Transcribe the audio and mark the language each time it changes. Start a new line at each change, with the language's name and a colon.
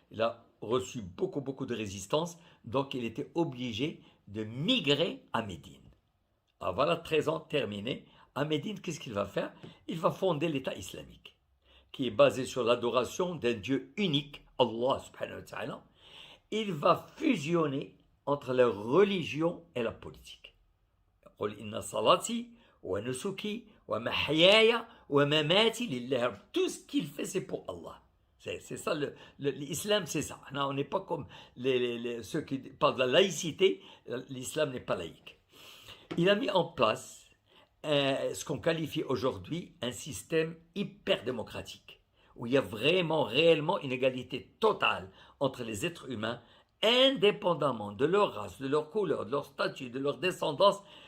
French: Il a reçu beaucoup de résistance, donc il était obligé de migrer à Médine. Alors voilà, 13 ans terminés. À Médine, qu'est-ce qu'il va faire? Il va fonder l'État islamique, qui est basé sur l'adoration d'un Dieu unique, Allah subhanahu wa ta'ala. Il va fusionner entre la religion et la politique.
Arabic: قل إن صلاتي ونسكي ومحياي ومماتي لله.
French: Tout ce qu'il fait, c'est pour Allah. C'est ça, l'islam, c'est ça. Non, on n'est pas comme ceux qui parlent de la laïcité. L'islam n'est pas laïque. Il a mis en place ce qu'on qualifie aujourd'hui un système hyper démocratique, où il y a vraiment, réellement une égalité totale entre les êtres humains, indépendamment de leur race, de leur couleur, de leur statut, de leur descendance.